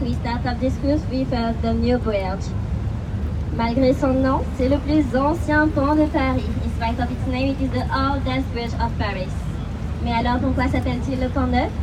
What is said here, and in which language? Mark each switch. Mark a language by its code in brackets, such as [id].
[en] We start up this cruise with the new bridge. [fr] Malgré son nom, c'est le plus ancien pont de Paris. [en] In spite of its name, it is the oldest bridge of Paris. [fr] Mais alors pourquoi s'appelle-t-il le pont neuf?